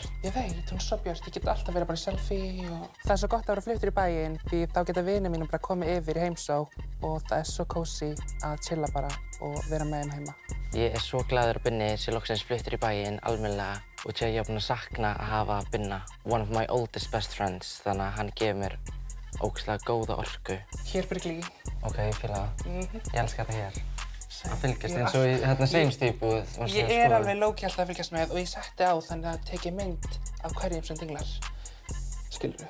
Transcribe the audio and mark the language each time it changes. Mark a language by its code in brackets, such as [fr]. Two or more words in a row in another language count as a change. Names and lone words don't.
[is] Ég veit, hún er svo björt. Ég get alltaf verið bara í selfie og... Það er svo gott að vera fluttur í bæinn því þá geta vinir mínum bara komið yfir í heimsókn og það er svo cozy að chilla bara og vera með þeim heima. Ég er svo glaður að Binni sé loksins fluttur í bæinn almennilega og því að ég er búinn að sakna að hafa Binna, [en] one of my oldest best friends, [is] þannig að hann gefur mér ógeðslega góða orku. Hér Bryggli. Ok, ég fíla það. Ég elska þetta hér. Að fylgjast eins og í hérna seinustu íbúð. Ég er alveg lóki alltaf að fylgjast með og ég setti á þannig að tek ég mynd af hverjum sem dinglar. Skilurðu?